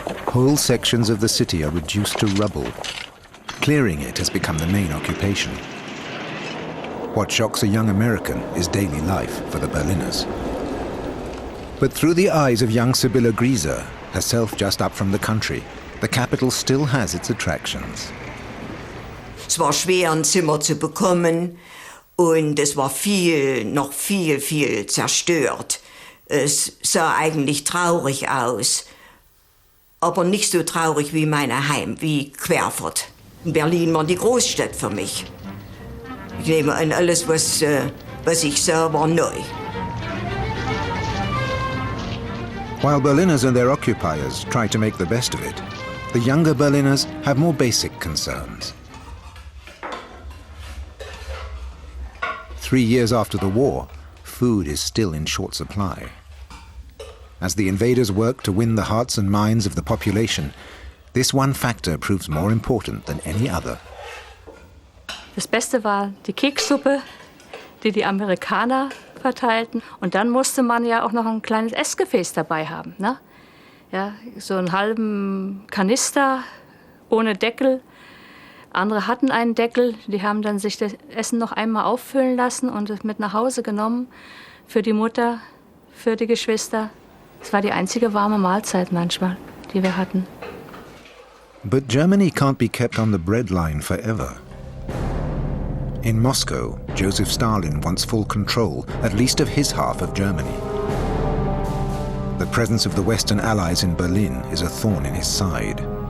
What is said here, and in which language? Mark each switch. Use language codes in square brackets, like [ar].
[en] Whole sections of the city are reduced to rubble. Clearing it has become the main occupation. What shocks a young American is daily life for the Berliners. But through the eyes of young Sibylla Grieser, herself just up from the country, the capital still has its attractions. [de] Es war schwer, ein Zimmer zu bekommen und es war noch viel zerstört. Es sah eigentlich traurig aus, aber nicht so traurig wie mein Heim, wie Querfurt. Berlin war die Großstadt für mich. Ich nehme an, alles, was ich sah, war neu. [en] While Berliners and their occupiers try to make the best of it, the younger Berliners have more basic concerns. 3 years after the war, food is still in short supply. As the invaders work to win the hearts and minds of the population, this one factor proves more important than any other. [de] Das Beste war die Kekssuppe, die die Amerikaner verteilten. Und dann musste man ja auch noch ein kleines Essgefäß dabei haben, ne? Ja, so einen halben Kanister ohne Deckel. Andere hatten einen Deckel, die haben dann sich das Essen noch einmal auffüllen lassen und es mit nach Hause genommen. Für die Mutter, für die Geschwister. Es war die einzige warme Mahlzeit manchmal, die wir hatten. [en] But Germany can't be kept on the breadline forever. In Moscow, Joseph Stalin wants full control, at least of his half of Germany. The presence of the Western Allies in Berlin is a thorn in his side.